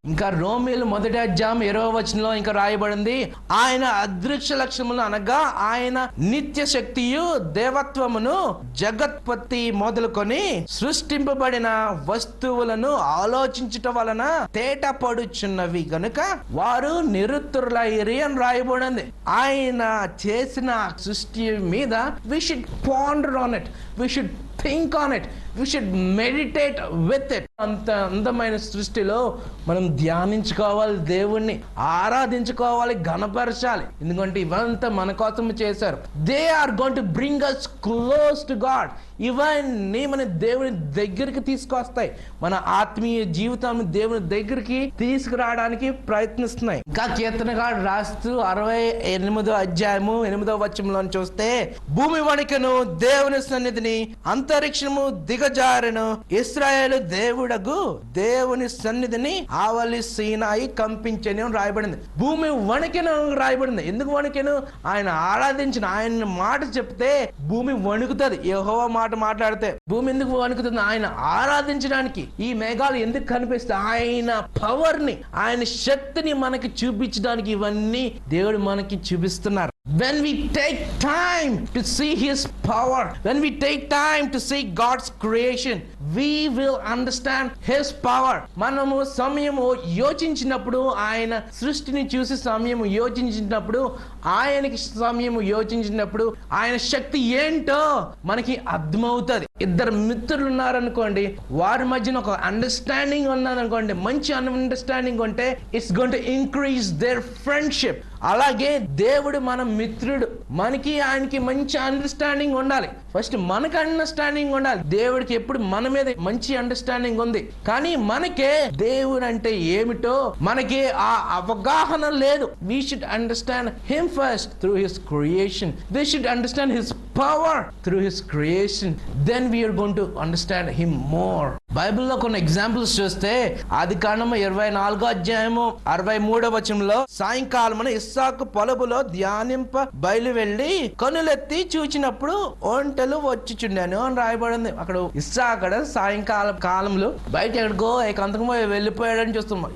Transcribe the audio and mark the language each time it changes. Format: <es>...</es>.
<te>ఇంకా రోమీయులు 1వ అధ్యాయం 20వ వచనంలో ఇంకా రాయబడింది, ఆయన అదృశ్య లక్షణములు అనగా ఆయన నిత్య శక్తియు దేవత్వమును జగత్పత్తి మొదలుకొని సృష్టింపబడిన వస్తువులను ఆలోచించుట వలన తేట పడుచున్నవి గనుక వారు నిరుత్తరులైరి అని రాయబడింది. ఆయన చేసిన సృష్టి మీద</te> <en>we should ponder on it, we should think on it, we should meditate with it.</en> <te>అంత అందమైన సృష్టిలో మనం ధ్యానించుకోవాలి, దేవుణ్ణి ఆరాధించుకోవాలి, ఘనపరచాలి. ఎందుకంటే ఇవంతా మన కోసం చేశారు.</te> <en>They are going to bring us close to God.</en> <te>ఇవన్నీ మన దేవుని దగ్గరికి తీసుకొస్తాయి, మన ఆత్మీయ జీవితాన్ని దేవుని దగ్గరికి తీసుకురావడానికి ప్రయత్నిస్తున్నాయి. ఇంకా కీర్తనగాడు రాస్తూ 68వ అధ్యాయము 8వ వచనంలో చూస్తే, భూమి వణికెను, దేవుని సన్నిధిని అంతరిక్షము దిగజారెను, ఇశ్రాయేలు దేవుడగు దేవుని సన్నిధిని ఆవలి సీనాయి కంపించెను అని రాయబడింది. భూమి వణికెను రాయబడింది. ఎందుకు వణికెను? ఆయన ఆరాధించిన, ఆయన మాట చెప్తే భూమి వణుకుతుంది. యెహోవా మాట మాట్లాడితే భూమి ఎందుకు వణుకుతుంది? ఆయన ఆరాధించడానికి. ఈ మేఘాలు ఎందుకు కనిపిస్తాయి? ఆయన పవర్ ని, ఆయన శక్తిని మనకి చూపించడానికి ఇవన్నీ దేవుడు మనకి చూపిస్తున్నారు.</te> <en>When we take time to see His power, when we take time to see God's creation, we will understand His power.</en> <te>మనము సమయము యోచించినప్పుడు, ఆయన సృష్టిని చూసి సమయము యోచించినప్పుడు, ఆయనకి సమయము యోచించినప్పుడు ఆయన శక్తి ఏంటో మనకి అర్థమవుతుంది. ఇద్దరు మిత్రులు ఉన్నారనుకోండి, వారి మధ్యన ఒక అండర్స్టాండింగ్ ఉన్నదనుకోండి, మంచి అండర్స్టాండింగ్ ఉంటే</te> <en>It's going to increase their friendship.</en> <te>అలాగే దేవుడు మన మిత్రుడు, మనకి ఆయనకి మంచి అండర్స్టాండింగ్ ఉండాలి. ఫస్ట్ మనకి అండర్స్టాండింగ్ ఉండాలి. దేవుడికి ఎప్పుడు మన మీద మంచి అండర్స్టాండింగ్ ఉంది, కానీ మనకే దేవుడు అంటే ఏమిటో మనకి ఆ అవగాహన లేదు.</te> <en>We should understand Him first through His creation. We should understand His power through His creation. Then we are going to understand Him more.</en> <te>బైబిల్లో కొన్ని ఎగ్జాంపుల్స్ చూస్తే, ఆదికాండము 24వ అధ్యాయము 63వ వచనంలో, సాయంకాలమున ఇస్సాకు పొలములో ధ్యానింప బయలు వెళ్లి కనులెత్తి చూచినప్పుడు ఒంటెలు వచ్చిచుండాను అని రాయబడింది. అక్కడ ఇస్సాకు సాయంకాలం కాలంలో బయట ఎక్కడికో ఏకాంతంగా వెళ్ళిపోయాడని చూస్తాం.</te>